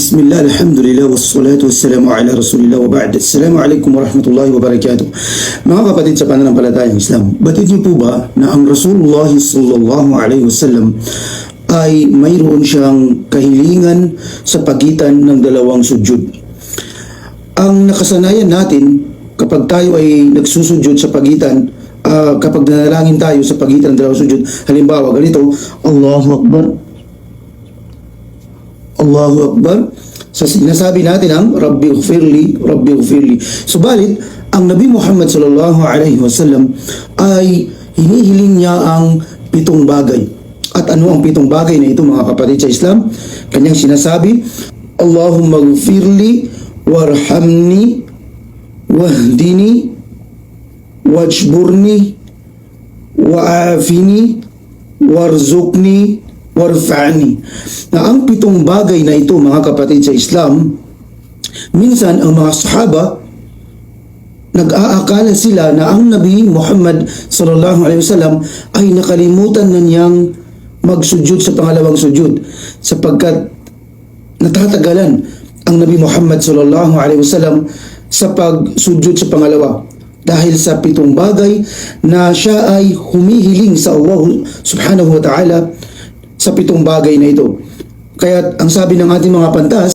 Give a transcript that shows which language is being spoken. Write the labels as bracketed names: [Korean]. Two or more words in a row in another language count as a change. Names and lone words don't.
[Arabic] بسم الله، الحمد لله، والصلاة والسلام على رسول الله وبعد. السلام عليكم ورحمة الله وبركاته. [Filipino] Mga kapatid sa pananampalatayang Islam, batid niyo po ba na ang Rasulullah [Arabic] صلى الله عليه وسلم [Filipino] ay mayroon siyang kahilingan sa pagitan ng dalawang sujud? Ang nakasanayan natin kapag tayo ay nagsusujud sa pagitan, kapag nanalangin tayo sa pagitan ng dalawang sujud, halimbawa ganito, [Arabic] الله أكبر، الله أكبر, [Filipino] sa sinasabi natin ang [Arabic] رب اغفر لي، رب اغفر لي. [Filipino] Subalit, ang Nabi Muhammad [Arabic] صلى الله عليه وسلم [Filipino] ay hinihiling niya ang 7 bagay. At ano ang 7 bagay na ito, mga kapatid sa Islam? Kanyang sinasabi, [Arabic] اللهم اغفر لي وارحمني واهدني واجبرني وعافني وارزقني وارفعني. [Filipino] Na ang 7 bagay na ito, mga kapatid sa Islam, minsan ang mga sahaba nag-aakala sila na ang Nabi Muhammad [Arabic] صلى الله عليه وسلم [Filipino] ay nakalimutan na niyang magsujud sa pangalawang sujud, sapagkat natatagalan ang Nabi Muhammad [Arabic] صلى الله عليه وسلم [Filipino] sa pagsujud sa pangalawa dahil sa 7 bagay na siya ay humihiling sa Allah [Arabic] سبحانه وتعالى [Filipino] sa 7 bagay na ito. Kaya ang sabi ng ating mga pantas,